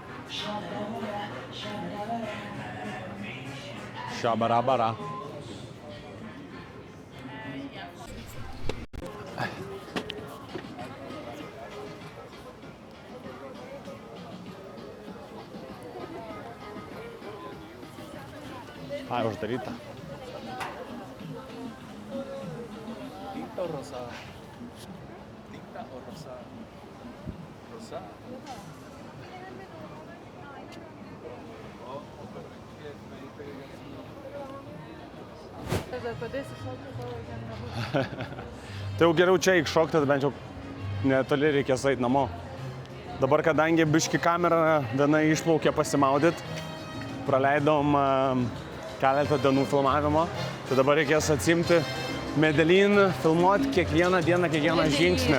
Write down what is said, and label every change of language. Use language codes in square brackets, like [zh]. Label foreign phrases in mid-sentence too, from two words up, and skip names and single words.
[lt] Šabarabara. Ai, uždaryta. [es] ¿Tinta o rosada? ¿Tinta o rosada? Rosada. [lt] Tai jau geriau čia įšokti, bent jau netoli reikės eiti namo. Dabar, kadangi biški kamera viena išplaukė pasimaudyt, praleidom keletą dienų filmavimo, tai dabar reikės atsimti Medellin filmuoti kiekvieną dieną, kiekvieną žingsnį.